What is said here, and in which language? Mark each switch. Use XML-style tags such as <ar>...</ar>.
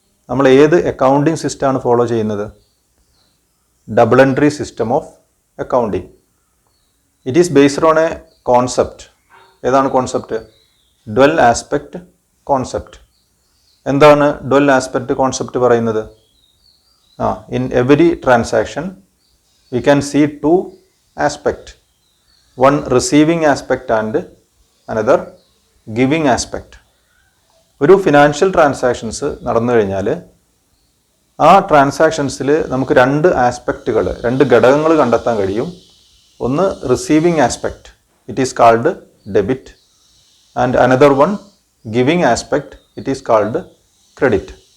<ml>നമ്മൾ ഏത് അക്കൗണ്ടിങ് സിസ്റ്റമാണ് ഫോളോ ചെയ്യുന്നത്?</ml> <en>Double entry system of accounting. It is based on a concept.</en> <ml>ഏതാണ് കോൺസെപ്റ്റ്?</ml> <en>Dual aspect concept.</en> <ml>എന്താണ് ഡ്വൽ ആസ്പെക്റ്റ് കോൺസെപ്റ്റ് പറയുന്നത്?</ml> <en>In every transaction we can see two aspects, one receiving aspect and another giving aspect.</en> <ml>ഒരു financial transactions നടന്നു കഴിഞ്ഞാൽ ആ ട്രാൻസാക്ഷൻസിൽ നമുക്ക് രണ്ട് ഘടകങ്ങൾ കണ്ടെത്താൻ കഴിയും.</ml> <en>ഒന്ന് receiving aspect, it is called debit, and another one giving aspect, it is called credit.</en>